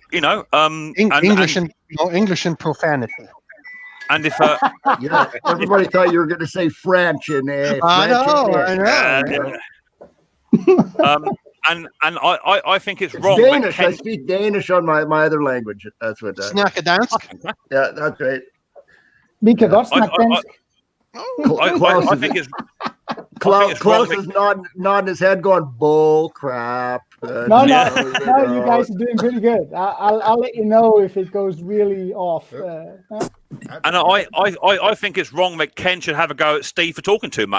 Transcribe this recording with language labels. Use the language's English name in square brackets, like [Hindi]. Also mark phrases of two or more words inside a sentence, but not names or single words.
[English] English and profanity. And if yeah, everybody thought you were going to say French and I know. And I think it's wrong. Danish. I speak Danish on my other language. That's what. [Danish] Snakke dansk. [English] Yeah, that's right. [Danish] Vi kan godt snakke dansk. [English] I think it's. Klaus is nodding his head, going bull crap. No, you guys are doing pretty good. I'll let you know if it goes really off. And I think it's wrong that Ken should have a go at Steve for talking too much.